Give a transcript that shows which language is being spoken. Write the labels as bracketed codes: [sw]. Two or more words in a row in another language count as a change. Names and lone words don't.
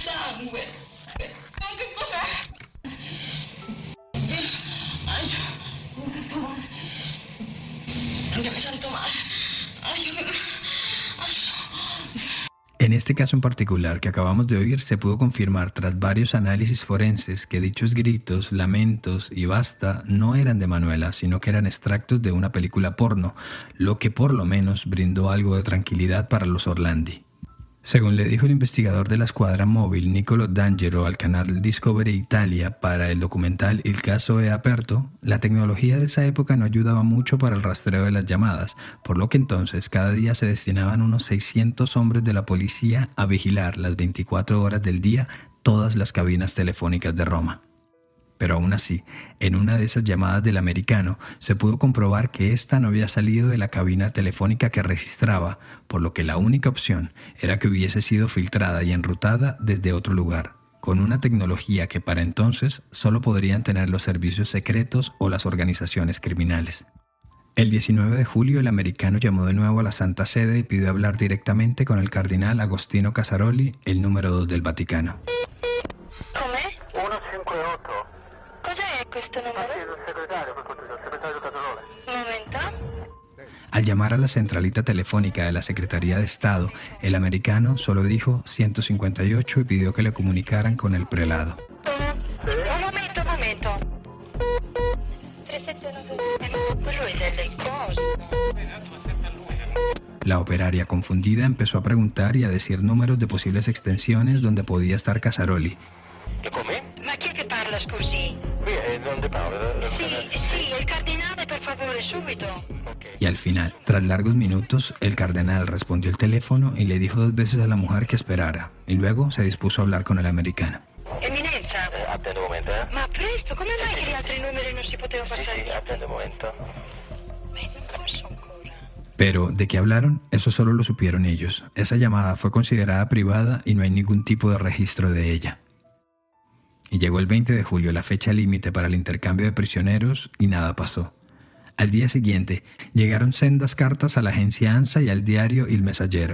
[es] En este caso en particular que acabamos de oír, se pudo confirmar tras varios análisis forenses que dichos gritos, lamentos y basta no eran de Manuela, sino que eran extractos de una película porno, lo que por lo menos brindó algo de tranquilidad para los Orlandi. Según le dijo el investigador de la escuadra móvil Niccolo D'Angelo al canal Discovery Italia para el documental Il caso è aperto, la tecnología de esa época no ayudaba mucho para el rastreo de las llamadas, por lo que entonces cada día se destinaban unos 600 hombres de la policía a vigilar las 24 horas del día todas las cabinas telefónicas de Roma. Pero aún así, en una de esas llamadas del americano se pudo comprobar que ésta no había salido de la cabina telefónica que registraba, por lo que la única opción era que hubiese sido filtrada y enrutada desde otro lugar, con una tecnología que para entonces solo podrían tener los servicios secretos o las organizaciones criminales. El 19 de julio el americano llamó de nuevo a la Santa Sede y pidió hablar directamente con el cardenal Agostino Casaroli, el número 2 del Vaticano. [it] Come? 158. Cos'è questo numero? Il segretario Casaroli. Un momento. [es] Al llamar a la centralita telefónica de la Secretaría de Estado, el americano solo dijo 158 y pidió que le comunicaran con el prelado. [it] Un momento. 379. Quello è delle cose. [es] La operaria, confundida, empezó a preguntar y a decir números de posibles extensiones donde podía estar Casaroli. [it] Come? Ma chi è che parla, scusi? Qui è donde parla? Sì, il cardinale, per favore, subito. [es] Y al final, tras largos minutos, el cardenal respondió el teléfono y le dijo 2 veces a la mujer que esperara, y luego se dispuso a hablar con el americano. [it] Eminenza, Attende un momento, ma presto, come mai che gli altri numeri non si poteva passare? attende un momento. Ma non posso ancora. [es] Pero, ¿de qué hablaron? Eso solo lo supieron ellos. Esa llamada fue considerada privada y no hay ningún tipo de registro de ella. Y llegó el 20 de julio, la fecha límite para el intercambio de prisioneros, y nada pasó. Al día siguiente, llegaron sendas cartas a la agencia ANSA y al diario Il Messaggero.